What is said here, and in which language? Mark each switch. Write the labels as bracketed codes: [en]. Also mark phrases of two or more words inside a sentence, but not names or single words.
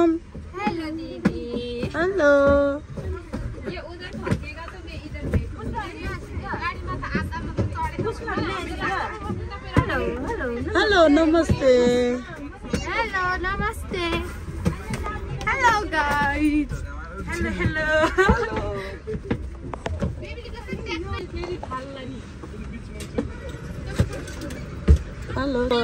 [hi] हेलो दीदी हेलो ये उधर भागेगा तो मैं इधर बैठूंगी गाड़ी में तो आता मतलब [en] hello hello [hi] हेलो नमस्ते हेलो नमस्ते [en] hello guys hello hello [hi] हेलो